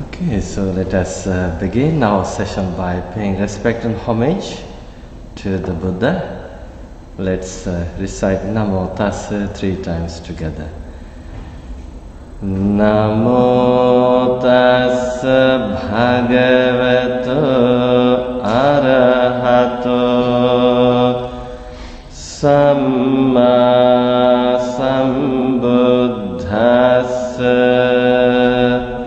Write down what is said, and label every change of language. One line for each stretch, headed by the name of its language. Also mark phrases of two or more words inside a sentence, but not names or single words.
English: Okay, so let us begin our session by paying respect and homage to the Buddha. Let's recite Namo Tassa 3 times together.
Pali: Namo Tassa Bhagavato Arahato Samma Sambuddhassa.